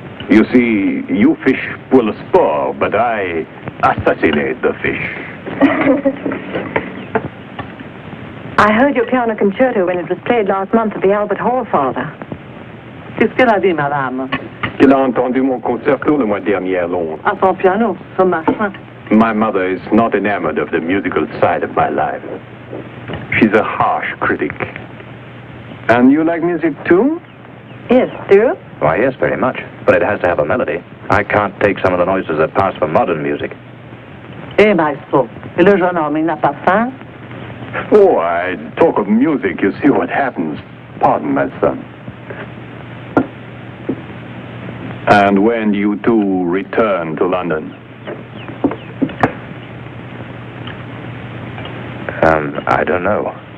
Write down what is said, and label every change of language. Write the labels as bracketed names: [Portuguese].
[English] You see, you fish pull a spore, but I assassinate the fish. I heard your piano concerto when it was played last month at the Albert Hall, Father. [French] qu'est-ce qu'elle a dit, madame? Il a entendu mon concerto le mois dernier à Londres. À son piano, ce machin. [English] My mother is not enamored of the musical side of my life. She's a harsh critic. And you like music too? Yes, do you? Why, yes, very much. But it has to have a melody. I can't take some of the noises that pass for modern music. [French] Eh, maestro, et le jeune homme, il n'a pas faim? [English] Oh, I talk of music, you see what happens. Pardon, my son. And when you two return to London? I don't know.